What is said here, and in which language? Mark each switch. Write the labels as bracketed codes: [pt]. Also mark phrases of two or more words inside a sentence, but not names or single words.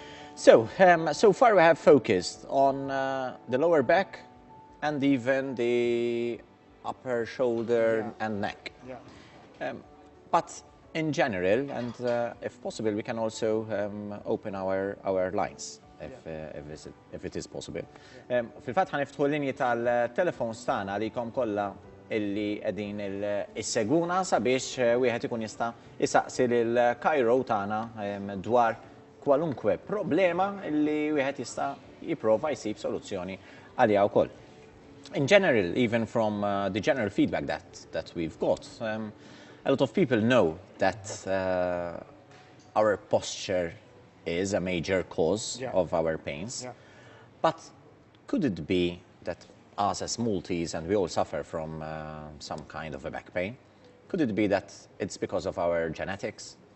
[en] So far we have focused on the lower back and even the upper shoulder Yeah. and neck. Yeah. But in general, and if possible, we can also open our lines, if it is possible. [mt] Fil-fatt ħaniftħu l-linji tal-telefons tagħna għalikom kollha illi qegħdin is-seguna sabiex wieħed ikun jista' isaqsi lill-Cairo tagħna dwar kwalunkwe problema illi wieħed jista' jipprova jsib soluzzjoni għaliha wkoll. [en] In general, even from the general feedback that we've got, a lot of people know that our posture is a major cause of our pains. Yeah. But could it be that us as Maltese, and we all suffer from some kind of a back pain, could it be that it's because of our genetics?